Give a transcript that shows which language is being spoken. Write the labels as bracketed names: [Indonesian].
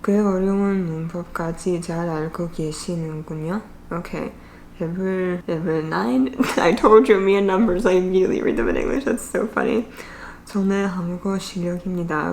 [Korean] 꽤 어려운 문법까지 잘 알고 계시는군요. [English] Okay. Level 9? I told you, me and numbers, I immediately read them in English. That's so funny. [Korean] 손에 한국어 실력입니다.